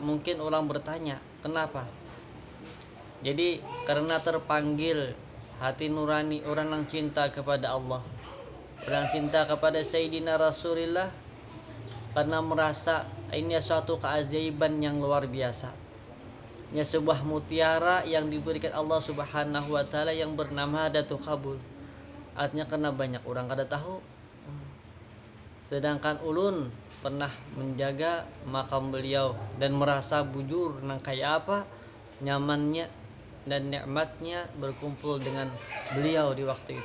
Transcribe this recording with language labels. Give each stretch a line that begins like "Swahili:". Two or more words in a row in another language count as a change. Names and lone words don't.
Indonesian: Mungkin orang bertanya, kenapa? Jadi karena terpanggil hati nurani orang yang cinta kepada Allah, orang cinta kepada Sayyidina Rasulullah, karena merasa ini suatu keajaiban yang luar biasa. Ini sebuah mutiara yang diberikan Allah
Arabic: Subhanahu wa taala
Indonesian: yang bernama Datuk Kabul. Artinya karena banyak orang kada tahu. Sedangkan ulun pernah menjaga makam beliau dan merasa bujur nang kaya apa nyamannya dan nikmatnya berkumpul dengan beliau di waktu itu.